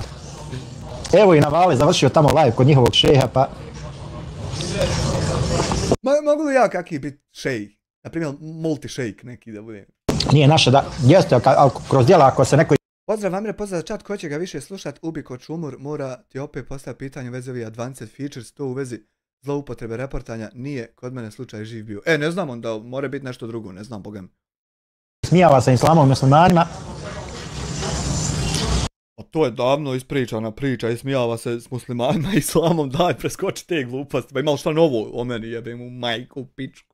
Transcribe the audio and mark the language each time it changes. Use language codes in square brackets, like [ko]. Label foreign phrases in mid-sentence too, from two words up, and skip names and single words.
[bs] Evo i Navale završio tamo live kod njihovog šeha, pa... Mogu li ja kakvi biti šejh? Naprimjer, multi-šejk neki da budem. Nije naše da... Jeste, kroz djela ako se neko... Pozdrav Amire, pozdrav čat, ko će ga više slušat, Ubiko Čumur, mora ti opet postaviti pitanje u vezi ovih [en] advanced features, [bs] to u vezi zloupotrebe reportanja, nije kod mene slučaj živ bio. Ne znam onda, mora biti nešto drugo, ne znam, bogem. Smijava se islamom i muslimanima. To je davno ispričana priča, ismijava se s muslimanima i islamom, daj preskoči te gluposti, pa ima li šta novo o meni, jebem u majku, pičku.